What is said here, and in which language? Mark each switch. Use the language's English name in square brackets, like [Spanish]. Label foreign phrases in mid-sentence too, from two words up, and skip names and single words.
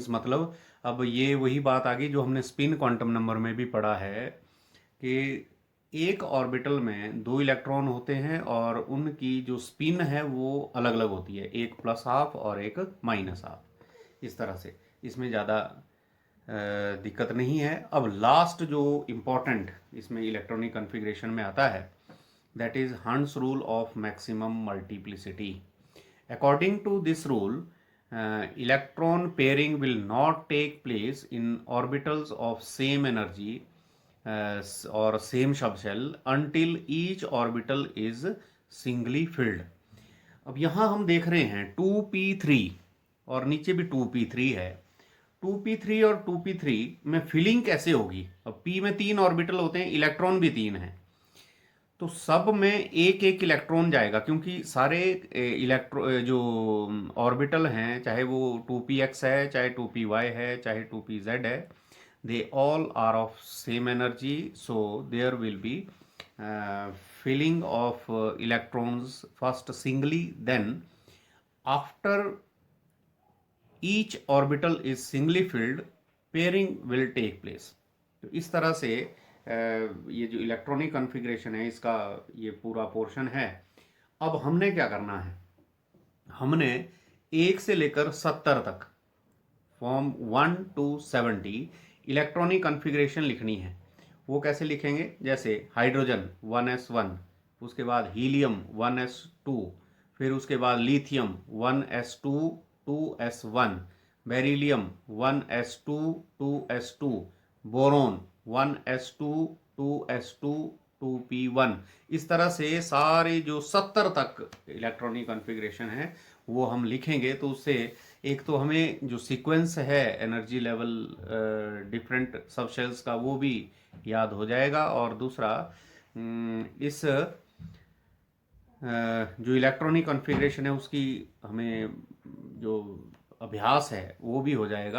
[Hindi] मतलब अब ये वही बात आ गई जो हमने [English] spin quantum number [Hindi] में भी पढ़ा है कि एक ऑर्बिटल में 2 इलेक्ट्रॉन होते हैं और उनकी जो स्पिन है वो अलग अलग होती है, एक +½ और एक -½ इस तरह से। इसमें ज़्यादा दिक्कत नहीं है। अब लास्ट जो इम्पोर्टेंट इसमें [English] electronic configuration [Hindi] में आता है [English] that is Hund's rule of maximum multiplicity. According to this rule, electron pairing will not take place in orbitals of same energy or same subshell until each orbital is singly filled. [Hindi] अब यहाँ हम देख रहे हैं 2p3 और नीचे भी 2p3 है। 2p3 और 2p3 में फिलिंग कैसे होगी? अब p में 3 ऑर्बिटल होते हैं, इलेक्ट्रॉन भी 3 हैं, तो सब में एक एक इलेक्ट्रॉन जाएगा क्योंकि सारे जो ऑर्बिटल हैं, चाहे वो 2px है, चाहे 2py है, चाहे 2pz है, [English] they all are of same energy, so there will be filling of electrons first singly, then after each orbital is singly filled pairing will take place. [Hindi] तो इस तरह से ये जो [English] electronic configuration [Hindi] है इसका ये पूरा पोर्शन है। अब हमने क्या करना है, हमने 1 से लेकर 70 तक [English] from 1 to 70 electronic configuration [Hindi] लिखनी है। वो कैसे लिखेंगे? जैसे हाइड्रोजन 1s1, उसके बाद हीलियम 1s2, फिर उसके बाद लिथियम 1s2 2s1, बेरिलियम 1s2 2s2, बोरोन 1s2 2s2 2p1। इस तरह से सारे जो 70 तक [English] electronic configuration [Hindi] है वो हम लिखेंगे। तो उससे एक तो हमें जो सीक्वेंस है [English] energy level different subshells [Hindi] का वो भी याद हो जाएगा, और दूसरा इस जो [English] electronic configuration [Hindi] है उसकी हमें जो अभ्यास है वो भी हो जाएगा।